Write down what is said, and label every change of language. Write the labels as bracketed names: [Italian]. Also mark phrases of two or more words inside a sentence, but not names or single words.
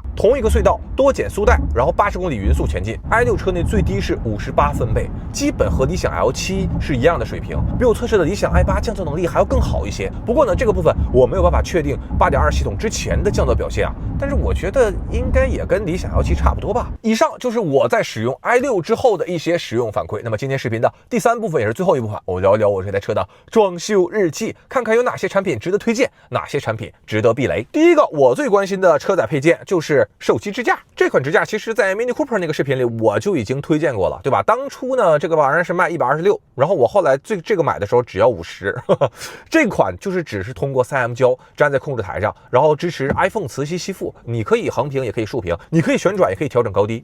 [Chinese] 同一個隧道多減速帶，然後80公里匀速前進 ，i6 車內最低是58分貝，基本和理想 L7 是一樣的水平，比我測試的理想 i8 降噪能力還要更好一些。不過呢，這個部分我沒有辦法確定8.2系統之前的降噪表現啊，但是我覺得應該也跟理想 L7 差不多吧。以上就是我在使用 i6 之後的一些使用反饋。那麼今天視頻的第3部分也是最後一部分，我聊一聊我這台車的裝修日記，看看有哪些產品值得推薦，哪些產品值得避雷。第一個我最關心的車載配件就是手機支架。這款支架其實在 Mini Cooper 那個視頻裡我就已經推薦過了，對吧？當初呢這個玩意兒是賣126，然後我後來這個買的時候只要50。這款就是只是通過 3M 膠粘在控制台上，然後支持 iPhone 磁吸吸附，你可以橫屏也可以豎屏，你可以旋轉也可以調整高低。